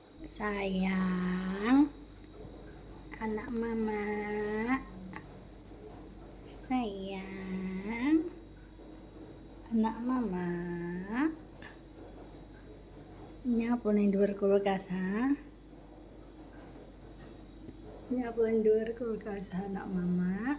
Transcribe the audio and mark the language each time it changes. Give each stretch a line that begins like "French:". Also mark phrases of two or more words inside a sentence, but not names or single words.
Indonesian: Sayang, anak mama. Sayang, anak mama.
Javanese: Nyapa ning dhuwur kulkas, ha? Nyapa ning dhuwur kulkas, anak mama.